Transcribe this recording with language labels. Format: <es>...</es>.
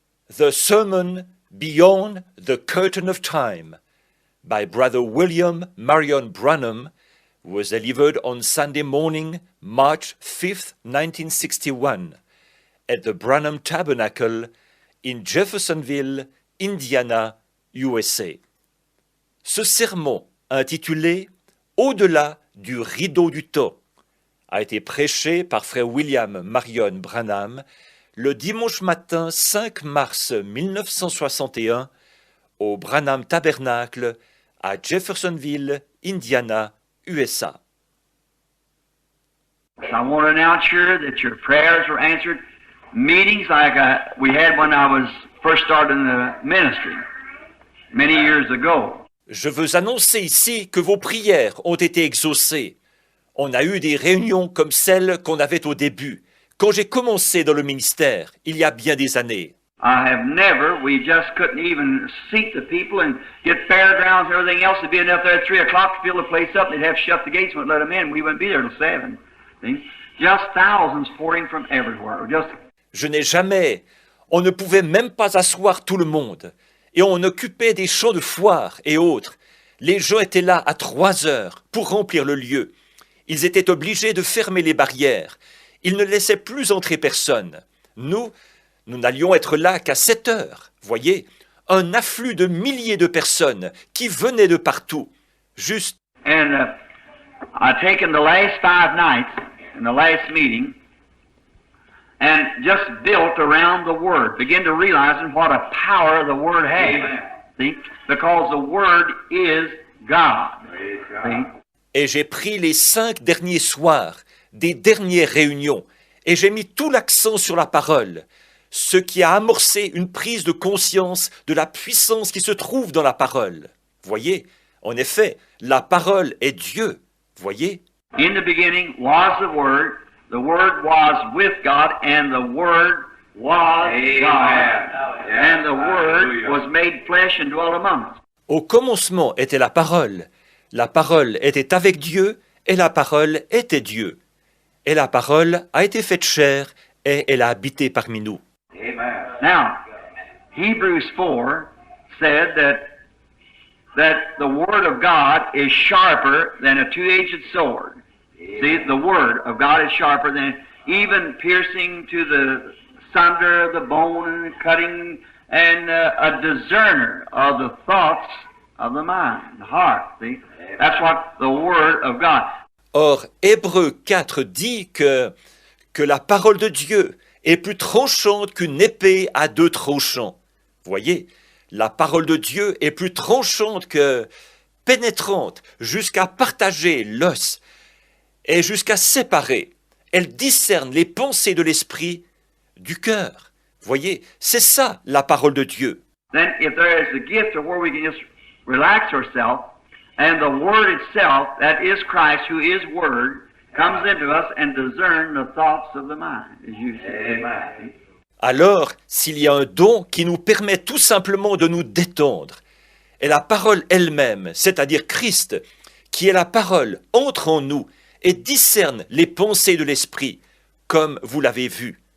<en>The Sermon Beyond the Curtain of Time by Brother William Marion Branham was delivered on Sunday morning, March 5th, 1961, at the Branham Tabernacle in Jeffersonville, Indiana, USA.</en> <fr>Ce sermon, intitulé « Au-delà du rideau du temps », a été prêché par frère William Marion Branham le dimanche matin 5 mars 1961 au Branham Tabernacle à Jeffersonville, Indiana, USA.</fr> <en>I want to announce here that your prayers were answered. Meetings like we had when I was first starting the ministry many years ago.</en> <fr>Je veux annoncer ici que vos prières ont été exaucées. On a eu des réunions comme celles qu'on avait au début, quand j'ai commencé dans le ministère, il y a bien des années.</fr> <en>We just couldn't even seat the people and get fairgrounds and everything else. There'd be enough there at 3 o'clock to fill the place up. They'd have to shut the gates, wouldn't let them in. We wouldn't be there till 7. See? Just thousands pouring from everywhere.</en> <fr>Je n'ai jamais, on ne pouvait même pas asseoir tout le monde. Et on occupait des champs de foire et autres. Les gens étaient là à 3 heures pour remplir le lieu. Ils étaient obligés de fermer les barrières. Ils ne laissaient plus entrer personne. Nous n'allions être là qu'à 7 heures. Voyez, un afflux de milliers de personnes qui venaient de partout. Juste.</fr> <en>And I've taken the last 5 nights in the last meeting and just built around the Word. Begin to realize what a power the Word has. See? Because the Word is God. See?</en> <fr>Et j'ai pris les 5 derniers soirs des dernières réunions et j'ai mis tout l'accent sur la parole, ce qui a amorcé une prise de conscience de la puissance qui se trouve dans la parole. Voyez, en effet, la parole est Dieu. Voyez.</fr> <en>In the beginning was the Word was with God, and the Word was God. And the Word was made flesh and dwelt among us.</en> <fr>Au commencement était la parole était avec Dieu, et la parole était Dieu. Et la parole a été faite chair, et elle a habité parmi nous. Amen.</fr> <en>Now, Hebrews 4 said that the Word of God is sharper than a two-edged sword. See, the Word of God is sharper than even piercing to the sunder of the bone and cutting, and a discerner of the thoughts of the mind, the heart. See, that's what the Word of God.</en> <fr>Or, Hébreux 4 dit que la parole de Dieu est plus tranchante qu'une épée à 2 tranchants. Voyez, la parole de Dieu est plus tranchante que pénétrante jusqu'à partager l'os et jusqu'à séparer. Elle discerne les pensées de l'esprit du cœur. Voyez, c'est ça la parole de Dieu.</fr> <en>Then if there is a gift of where we can just relax ourselves, and the Word itself, that is Christ, who is Word, comes into us and discern the thoughts of the mind, as you say. Amen.</en> <fr>Alors, s'il y a un don qui nous permet tout simplement de nous détendre, et la parole elle-même, c'est-à-dire Christ, qui est la parole, entre en nous et discerne les pensées de l'esprit, comme vous l'avez vu.</fr>